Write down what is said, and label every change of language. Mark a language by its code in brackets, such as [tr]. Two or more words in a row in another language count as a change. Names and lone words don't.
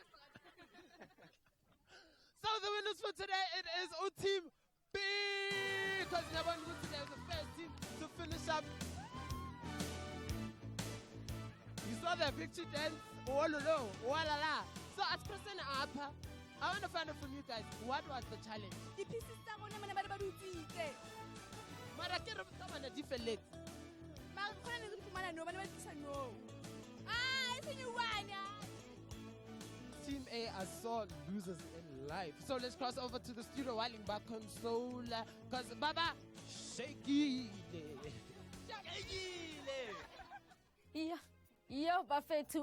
[en] So the winners for today, it is Team B. Because Nyabandu today was the first team to finish up. You saw the victory dance. Walolo, walala. So as person up, I want to find out from you guys, what was the challenge? The pieces [st] tsa rona mana ba di utswitse. Mara ke re tsamana di felletse. Mara khona ne re fumana no bana ba tlisa no. [en] Ah, it's a new one. Team A are sore losers in life. So let's cross over to the studio while in back console. Because Baba, shaky. Yeah, Bafetu.